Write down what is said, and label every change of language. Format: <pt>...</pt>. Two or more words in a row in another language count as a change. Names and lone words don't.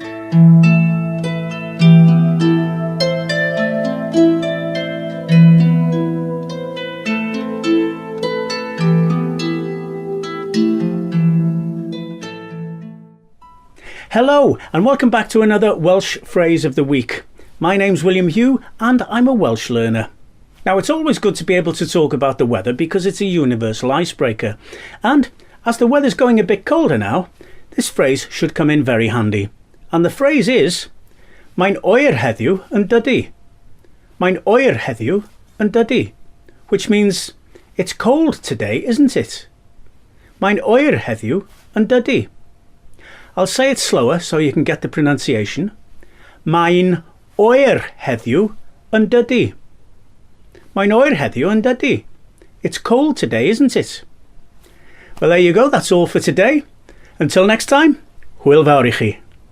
<en>Hello and welcome back to another Welsh Phrase of the Week. My name's William Hugh and I'm a Welsh learner. Now it's always good to be able to talk about the weather because it's a universal icebreaker. And as the weather's going a bit colder now, this phrase should come in very handy. And the phrase is,</en> <cy>Mae'n oer heddiw yn dydy. Mae'n oer heddiw yn dydy.</cy> <en>Which means, it's cold today, isn't it?</en> <cy>Mae'n oer heddiw yn dydy.</cy> <en>I'll say it slower so you can get the pronunciation.</en> <cy>Mae'n oer heddiw yn dydy. Mae'n oer heddiw yn dydy.</cy> <en>It's cold today, isn't it? Well, there you go. That's all for today. Until next time,</en> <cy>hwyl fawr i chi.</cy>